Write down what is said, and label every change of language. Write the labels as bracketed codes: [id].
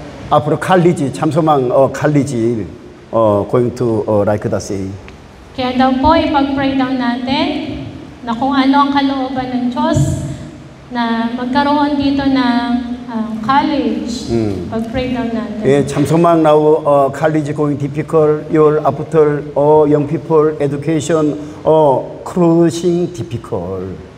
[ko] 앞으로 [en] 칼리지 참소망 칼리지 going to like that say. [tl] Kaya daw po ipag-pray daw natin na kung ano ang kalooban ng Diyos na magkaroon dito ng college. Pag-pray daw natin. [ko] 예, [en] 참소망 now college going difficult. Your after young people education cruising difficult.